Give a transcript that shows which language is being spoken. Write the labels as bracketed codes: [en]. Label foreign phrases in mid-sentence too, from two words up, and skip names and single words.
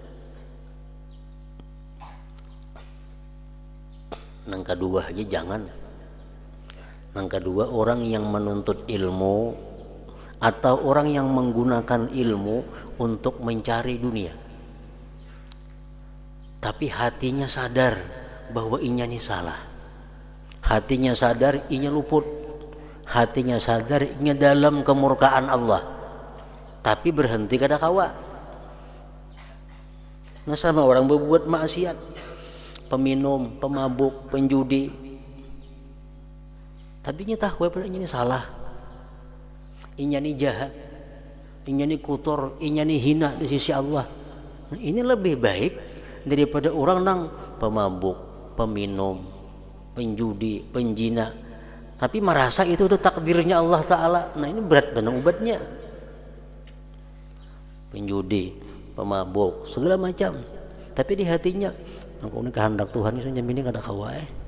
[id] Yang kedua aja jangan. Yang kedua orang yang menuntut ilmu atau orang yang menggunakan ilmu untuk mencari dunia. [bjn] Tapi hatinya sadar bahwa inya ini salah. Hatinya sadar inya luput. Hatinya sadar inya dalam kemurkaan Allah. Tapi berhenti kada kawa. Nah, sama orang berbuat maksiat, peminum, pemabuk, penjudi, Tapi nya tahu pada ini salah, inya ini jahat, inya ini kotor, inya ini hina di sisi Allah. Nah, ini lebih baik daripada orang nang pemabuk, peminum, penjudi, penjina, [id] tapi merasa itu udah takdirnya Allah Ta'ala. [bjn] Nah ini berat benar obatnya. Penjudi, pemabuk, segala macam, tapi di hatinya aku ini kehendak Tuhan itu ini kada kawai.